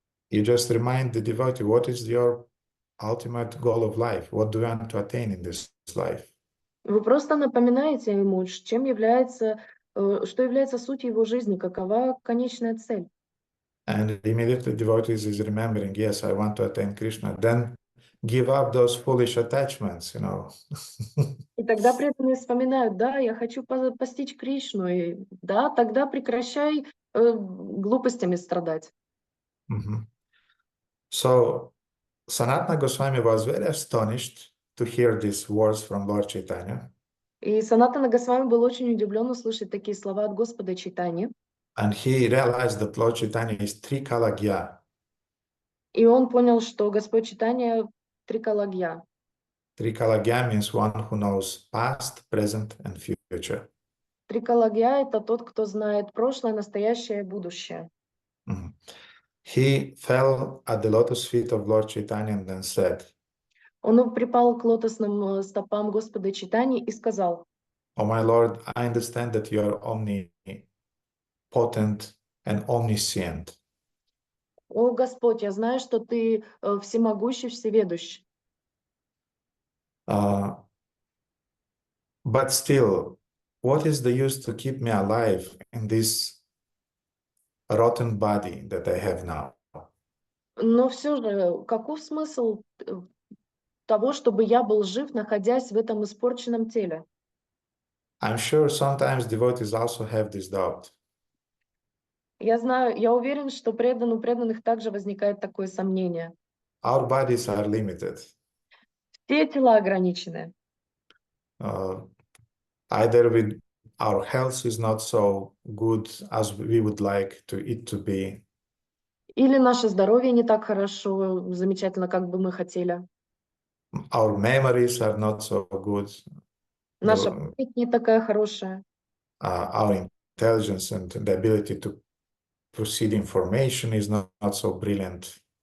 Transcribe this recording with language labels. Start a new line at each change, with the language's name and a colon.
English: You just remind the devotee, what is your ultimate goal of life? What do you want to attain in this life?
Russian: Вы просто напоминаете ему, чем является, что является сутью его жизни, какова конечная цель.
English: And immediately devotees is remembering, yes, I want to attain Krishna. Then give up those foolish attachments, you know.
Russian: И тогда преданные вспоминают, да, я хочу постичь Кришну, и да, тогда прекращай глупостями страдать.
English: So Sanatana Goswami was very astonished to hear these words from Lord Chaitanya.
Russian: И Санатана Госвами был очень удивлен услышать такие слова от Господа Чайтаньи.
English: And he realized that Lord Chaitanya is Trikalagya.
Russian: И он понял, что Господь Чайтанья трикалагья.
English: Trikalagya means one who knows past, present, and future.
Russian: Трикалагья — это тот, кто знает прошлое, настоящее и будущее.
English: He fell at the lotus feet of Lord Chaitanya and then said,
Russian: Он припал к лотосным стопам Господа Чайтаньи и сказал:
English: "Oh my Lord, I understand that you are omnipotent and omniscient.
Russian: «О Господь, я знаю, что ты всемогущий, всеведущий.
English: But still, what is the use to keep me alive in this rotten body that I have now?
Russian: Но все же, каков смысл того, чтобы я был жив, находясь в этом испорченном теле?»
English: I'm sure sometimes devotees also have this doubt.
Russian: Я знаю, я уверен, что у преданных также возникает такое сомнение.
English: Our bodies are limited.
Russian: Все тела ограничены.
English: Either with our health is not so good as we would like it to be.
Russian: Или наше здоровье не так хорошо, замечательно, как бы мы хотели.
English: Our memories are not so good.
Russian: Наша память не такая хорошая.
English: Our intelligence and the ability to proceed information is not so brilliant.